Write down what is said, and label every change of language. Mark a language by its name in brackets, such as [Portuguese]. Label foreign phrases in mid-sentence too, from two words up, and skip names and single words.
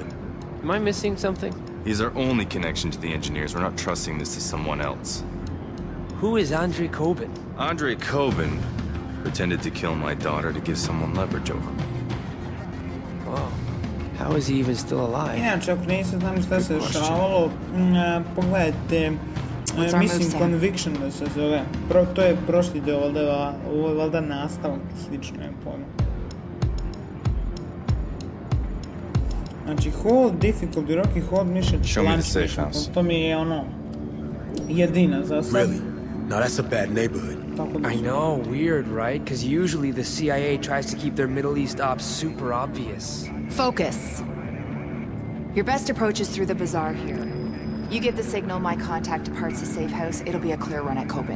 [English] Am I missing something? He's our only connection to the engineers. We're not trusting this to someone else. Who is Andrei Kobin? Andrei Kobin pretended to kill my daughter to give someone leverage over me. Whoa. How is he even still alive? [Serbian] Inače, ako niste znali šta se dešavalo, pogledajte, mislim Conviction da se zove. To je prošli deo, ovo je valjda nastavak, slično je pojma. Znači, [English] hold, difficulty, rocky, hold, mission, lunch mission, [Serbian] to mi je ono, jedina za sad. [English] Really? Now that's a bad neighborhood. I know, weird, right? Because usually the CIA tries to keep their Middle East ops super obvious. Focus. Your best approach is through the bazaar here. You get the signal, my contact departs the safe house, it'll be a clear run at Kobin.